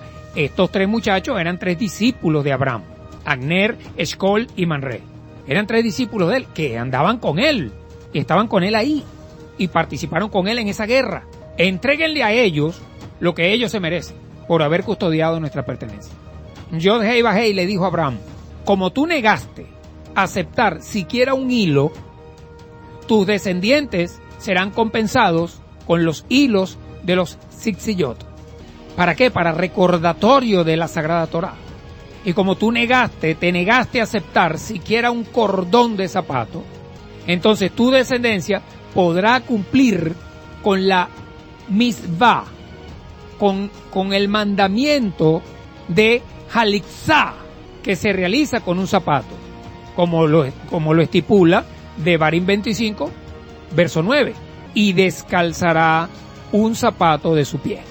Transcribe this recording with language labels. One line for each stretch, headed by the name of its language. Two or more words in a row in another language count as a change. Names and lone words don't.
Spanish: Estos tres muchachos eran tres discípulos de Abraham, Aner, Eshcol y Manré. Eran tres discípulos de él que andaban con él y estaban con él ahí y participaron con él en esa guerra. Entréguenle a ellos lo que ellos se merecen por haber custodiado nuestra pertenencia. Yod-Heh Vah-Heh le dijo a Abraham, como tú negaste aceptar siquiera un hilo, tus descendientes serán compensados con los hilos de los Zitzillot. ¿Para qué? Para recordatorio de la Sagrada Torá. Y como tú te negaste a aceptar siquiera un cordón de zapato, entonces tu descendencia podrá cumplir con la mitzvah, con el mandamiento de Halitzá, que se realiza con un zapato, como lo estipula Devarim 25, verso 9, y descalzará un zapato de su pie.